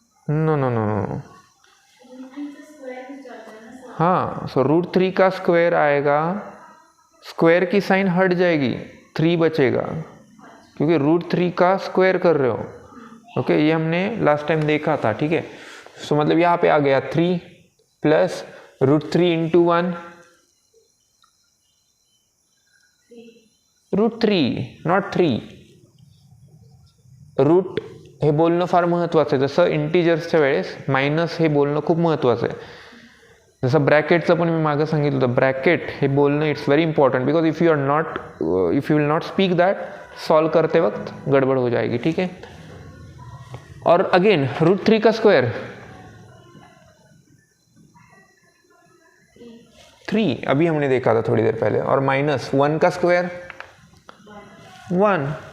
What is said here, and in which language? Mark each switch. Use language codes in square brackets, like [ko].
[hi] No no no no, हाँ. सो √3 का square आएगा, स्क्वायर की साइन हट जाएगी, 3 बचेगा, क्योंकि √3 का स्क्वायर कर रहे हो. ओके, ये हमने लास्ट टाइम देखा था. ठीक है, सो मतलब यहाँ पे आ गया 3 प्लस √3 × 1 √3 नॉट 3. [mr] रूट हे बोलणं फार महत्त्वाचं आहे. जसं इंटिजर्सच्या वेळेस मायनस हे बोलणं खूप महत्त्वाचं आहे. जसं ब्रॅकेटचं पण मी मागं सांगितलं होतं, ब्रॅकेट हे बोलणं [en] it's very important, because if you will not speak that, [hi] solve करते वक्त गड़बड़ हो जाएगी. ठीक है, और अगेन √3 का स्क्वायर 3, अभी हमने देखा था थोड़ी देर पहले, और माइनस 1 का स्क्वायर 1.